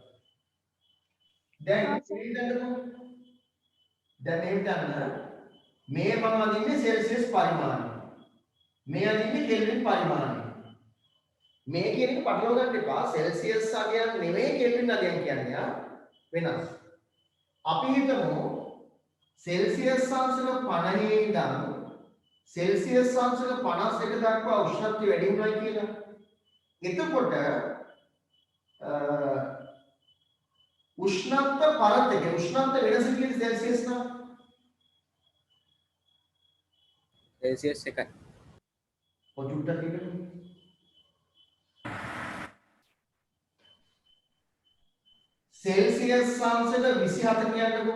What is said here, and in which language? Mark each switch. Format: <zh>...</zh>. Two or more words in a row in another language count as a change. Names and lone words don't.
<si>දැන් හිතන්න මේ මම අදින්නේ සෙල්සියස් පරිමාණය. මේ අදින්නේ කෙල්වින් පරිමාණය. මේ කියන එක පටලවා ගන්න එපා. සෙල්සියස් අගයන් නෙවෙයි කෙල්වින් අගයන් කියන්නේ වෙනස්. අපි හිතමු සෙල්සියස් අංශක 50 ඉඳන් සෙල්සියස් අංශක 51 දක්වා උෂ්ණත්වය වැඩි වුණා කියලා. එතකොට උෂ්ණත්ව පරතක උෂ්ණත්ව වෙනස කියන්නේ सेल्सियस නම් සෙල්සියස් 1යි. පොඩ්ඩක් කියන්න. සෙල්සියස් අංශක 27 කියන්නකෝ.</si>